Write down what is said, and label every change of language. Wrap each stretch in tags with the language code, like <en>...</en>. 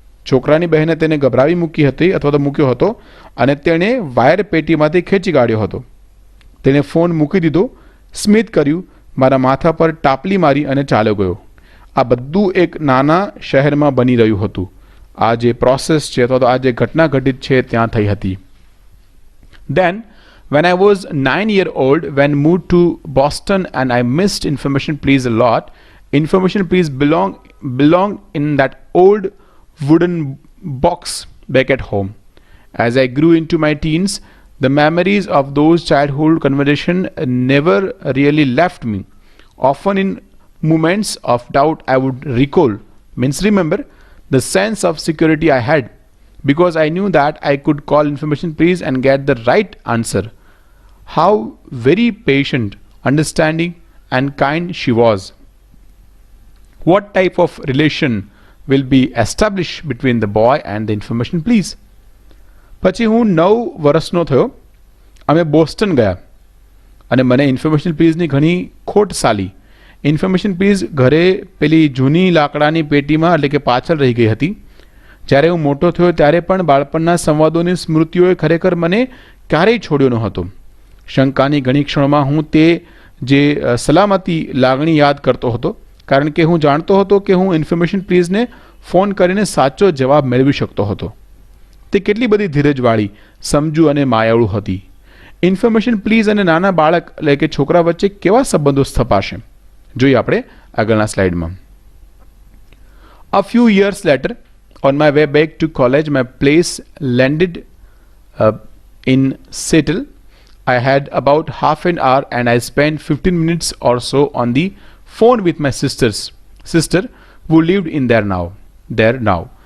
<gu>છોકરાની બહેને તેને ગભરાવી મૂકી હતી અથવા તો મૂક્યો હતો અને તેણે વાયર પેટીમાંથી ખેંચી કાઢ્યો હતો. તેણે ફોન મૂકી દીધો, સ્મિત કર્યું, મારા માથા પર ટાપલી મારી અને ચાલ્યો ગયો. આ બધું એક નાના શહેરમાં બની રહ્યું હતું. આ જે પ્રોસેસ છે અથવા તો આ જે ઘટના ઘટિત છે ત્યાં થઈ હતી.</gu> <en>Then, when I was 9-year-old, when moved to Boston and I missed Information Please a lot. Information Please belonged in that old wooden box back at home. As I grew into my teens, the memories of those childhood conversations never really left me. Often in moments of doubt I would remember the sense of security I had, because I knew that I could call Information Please and get the right answer. How very patient, understanding and kind she was. What type of relation will be established between the boy and the Information Please?</en> <gu>પછી હું 9 વર્ષનો થયો. અમે Boston ગયા અને મને information પ્લીઝની ઘણી ખોટ સાલી. ઇન્ફોર્મેશન પ્લીઝ ઘરે પેલી જૂની લાકડાની પેટીમાં એટલે કે પાછળ રહી ગઈ હતી. જ્યારે હું મોટો થયો ત્યારે પણ બાળપણના સંવાદોની સ્મૃતિઓએ ખરેખર મને ક્યારેય છોડ્યો ન હતો. શંકાની ઘણી ક્ષણોમાં હું તે જે સલામતી લાગણી યાદ કરતો હતો, કારણ કે હું જાણતો હતો કે હું ઇન્ફોર્મેશન પ્લીઝને ફોન કરીને સાચો જવાબ મેળવી શકતો હતો. તે કેટલી બધી ધીરજવાળી, સમજુ અને માયાળુ હતી. ઇન્ફોર્મેશન પ્લીઝ અને નાના બાળક એટલે કે છોકરા વચ્ચે કેવા સંબંધો સ્થપાશે? જોઈએ આપણે આગળના સ્લાઇડમાં.</gu> <en>A few years later, on my way back to college, my place landed in Seattle. I had about half an hour and I spent 15 minutes or so on the phone with my sister who lived in there now.</en>